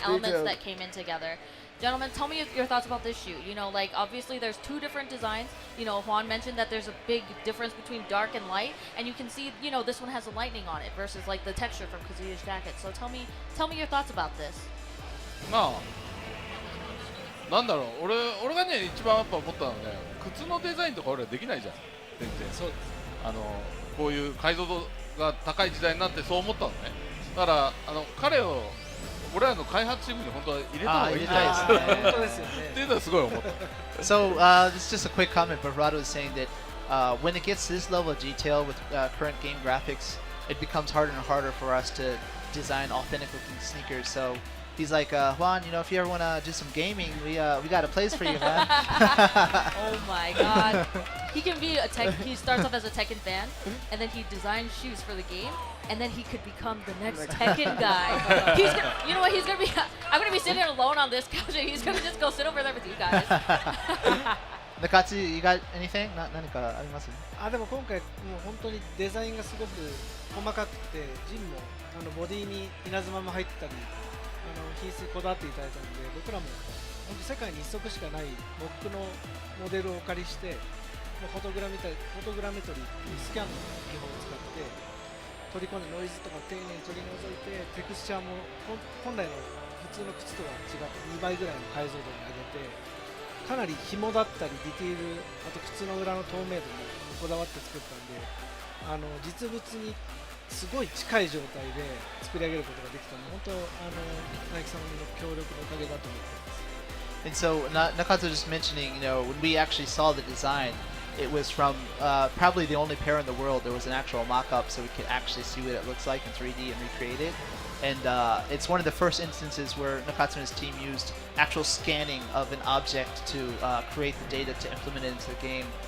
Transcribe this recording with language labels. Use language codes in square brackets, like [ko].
[en] much elements detail. that came in together. Gentlemen, tell me your thoughts about this shoe. You know, like obviously there's two different designs. You know, Juan mentioned that there's a big difference between dark and light, and you can see, you know, this one has a lightning on it versus like the texture from Kazuya's jacket. So tell me your thoughts about this. [ja] まあなんだろう、俺がね一番やっぱ思ったのはね、靴のデザインとか俺らできないじゃん全然。そうです。こういう解像度が高い時代になってそう思ったのね。だから彼を俺らの開発チームに本当は入れた方がいいんじゃないですか本当ですよね。っていうのはすごい思った。 [en] So this is just a quick comment, but Rado was saying that when it gets to this level of detail with current game graphics, it becomes harder and harder for us to design authentic looking sneakers. So he's like, Juan, you know, if you ever want to do some gaming, we got a place for you, man. Oh my god. He can be he starts off as a Tekken fan, and then he designs shoes for the game, and then he could become the next Tekken guy. You know what, I'm gonna be sitting here alone on this couch, and he's gonna just go sit over there with you guys. Nakatsu, you got anything? [ja] 何かあります？でも今回もう本当にデザインがすごく細かくて、ジンもボディに稲妻も入ってたり、品質にこだわっていただいたので、僕らも本当世界に一足しかないモックのモデルをお借りして、フォトグラメトリーっていうスキャンの技法を使って取り込んでノイズとか丁寧に取り除いて、テクスチャーも本来の普通の靴とは違って2倍ぐらいの解像度に上げて、かなり紐だったりディティール、あと靴の裏の透明度にこだわって作ったんで、実物にすごい近い状態で作り上げることができたので、本当ナイキさんの協力のおかげだと思ってます。 [en] And so Nakatsu just mentioning, you know, when we actually saw the design, it was from probably the only pair in the world. There was an actual mock-up, so we could actually see what it looks like in 3D and recreate it. And it's one of the first instances where Nakatsu and his team used actual scanning of an object to create the data to implement it into the game.